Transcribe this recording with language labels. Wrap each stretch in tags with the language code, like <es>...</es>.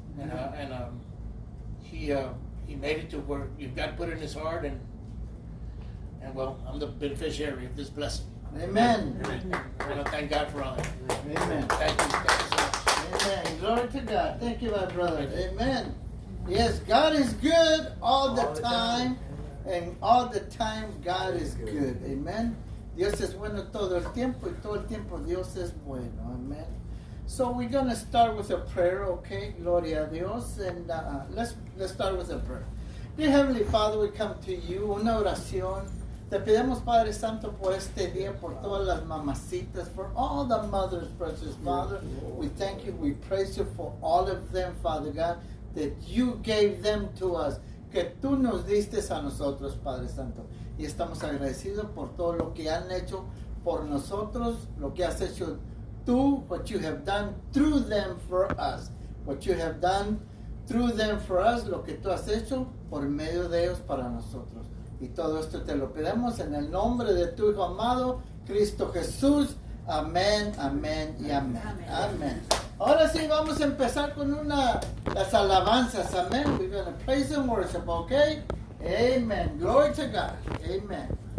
<en>And he made it to where God put it in his heart, and well, I'm the beneficiary of this blessing. Amen. I want to thank God for all that. Amen. Thank you so much. Amen. Glory to God. Thank you, my brother. Amen. Yes, God is good all the time. And all the time God is good. Amen.</en> <es>Dios es bueno todo el tiempo, y todo el tiempo Dios es bueno.</es> <en>Amen. So we're going to start with a prayer, okay?</en> <es>Gloria a Dios.</es> <en>And let's start with a prayer. Dear Heavenly Father, we come to you,</en> <es>una oración. Te pedimos, Padre Santo, por este día, por todas las mamacitas,</es> <en>for all the mothers, precious Father. We thank you, we praise you for all of them, Father God, that you gave them to us,</en> <es>que tú nos diste a nosotros, Padre Santo. Y estamos agradecidos por todo lo que han hecho por nosotros, lo que has hecho tú,</es> <en>what you have done through them for us. What you have done through them for us,</en> <es>lo que tú has hecho por medio de ellos para nosotros. Y todo esto te lo pedimos en el nombre de tu Hijo amado, Cristo Jesús. Amén, amén y amén. Amén. Ahora sí vamos a empezar con las alabanzas. Amén.</es> <en>We're going to praise and worship, okay? Amen. Glory to God. Amen.</en>